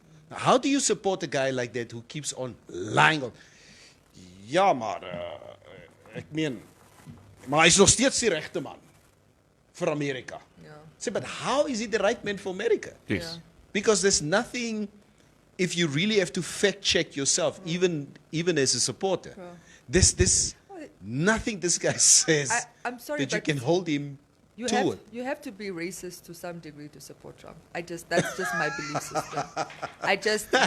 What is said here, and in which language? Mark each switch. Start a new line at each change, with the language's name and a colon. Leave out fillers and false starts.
English: Now, how do you support a guy like that who keeps on lying?
Afrikaans: Ja, maar ek meen, maar hy's nog steeds die regte man vir Amerika.
English: Yeah. Say, but how is he the right man for America? Yes. Yeah. Because there's nothing, if you really have to fact check yourself, even as a supporter, Yeah. there's nothing this guy says I'm sorry, that you but can hold him to it. You have to be racist to some degree to support Trump. That's just my belief system.